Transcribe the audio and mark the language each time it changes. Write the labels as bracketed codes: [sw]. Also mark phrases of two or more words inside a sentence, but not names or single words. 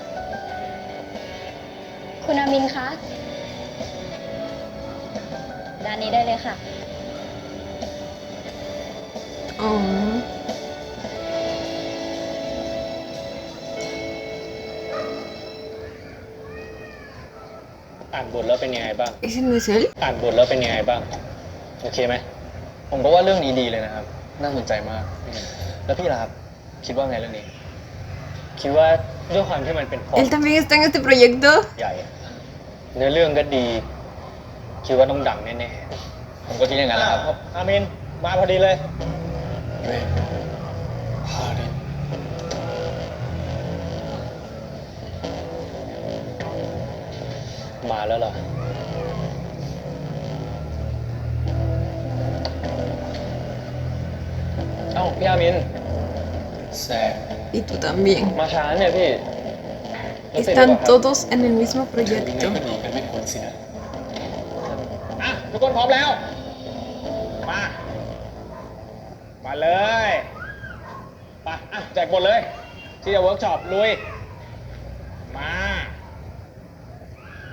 [th] คุณอามินคะ ด้านนี้ได้เลยค่ะ [es] Oh, [th] อ่านบทแล้วเป็นยังไงบ้าง [es] ¿ese no es él? [th] อ่านบทแล้วเป็นยังไงบ้าง โอเคไหม ผมก็ว่าเรื่องนี้ดีเลยนะครับ น่าสนใจมาก แล้วพี่ล่ะครับ คิดว่าไงเรื่องนี้ คิดว่าด้วยความที่มันเป็นพล็อต [es] ¿Él también está en este proyecto? [th] ใหญ่ เนื้อเรื่องก็ดี คิดว่าต้องดังแน่ๆ ผมก็คิดอย่างนั้นแหละครับ อามิน มาพอดีเลยเรนฮารินมาแล้วเหรอ เอ้าพี่อามินแซม [es] Y tú también. [th] มาช้าเนี่ยพี่ [es] Están todos en el mismo [th] ยังไง [es] proyecto. [th] ก็หนีกันไม่พ้นสินะอ่ะทุกคนพร้อมแล้ว มา มาเลยมาอ่ะแจกหมดเลย ที่จะเวิร์กช็อปลุย มา พร้